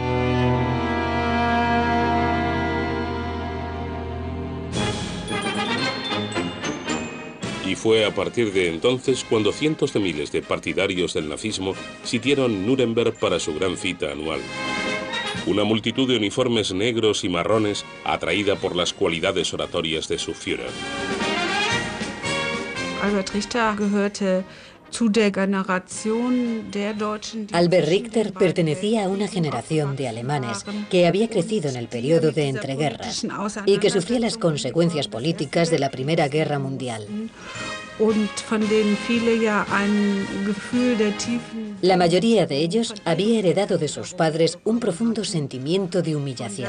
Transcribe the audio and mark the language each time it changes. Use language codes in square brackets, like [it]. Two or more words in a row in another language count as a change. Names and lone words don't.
[es] Y fue a partir de entonces cuando cientos de miles de partidarios del nazismo sitiaron Nuremberg para su gran cita anual. Una multitud de uniformes negros y marrones atraída por las cualidades oratorias de su Führer. [de] Albert Richter gehörte zu der Generation der Deutschen. [es] Albert Richter pertenecía a una generación de alemanes que había crecido en el periodo de entreguerras y que sufría las consecuencias políticas de la Primera Guerra Mundial. La mayoría de ellos había heredado de sus padres un profundo sentimiento de humillación.